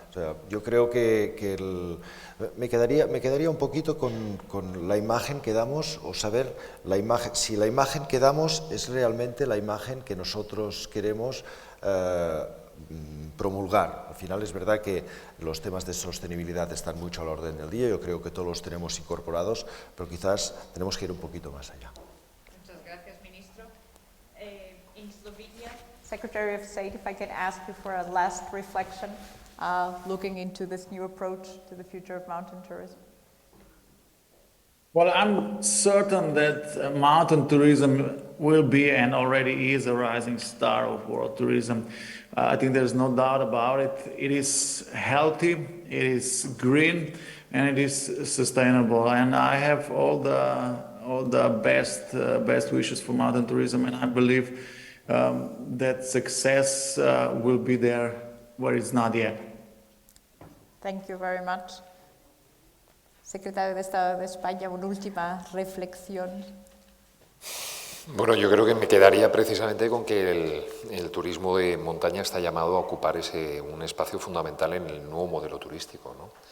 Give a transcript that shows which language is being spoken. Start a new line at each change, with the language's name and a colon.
Spanish: O sea, yo creo que me quedaría un poquito con la imagen que damos, o saber si la imagen que damos es realmente la imagen que nosotros queremos promulgar. Al final es verdad que los temas de sostenibilidad están mucho a la orden del día, yo creo que todos los tenemos incorporados, pero quizás tenemos que ir un poquito más allá. Muchas gracias, ministro.
English: In Slovenia, Secretary of State, if I can ask you for a last reflection, looking into this new approach to the future of mountain tourism. Well, I'm certain that mountain tourism will be and already is a rising star of world tourism. I think there's no doubt about it. It is healthy, it is green, and it is sustainable. And I have all the best wishes for mountain tourism, and I believe that success will be there where it's not yet. Thank you very much.
Spanish: Secretario de Estado de España, una última reflexión. Bueno, yo creo que me quedaría precisamente con que el turismo de montaña está llamado a ocupar un espacio fundamental en el nuevo modelo turístico, ¿no?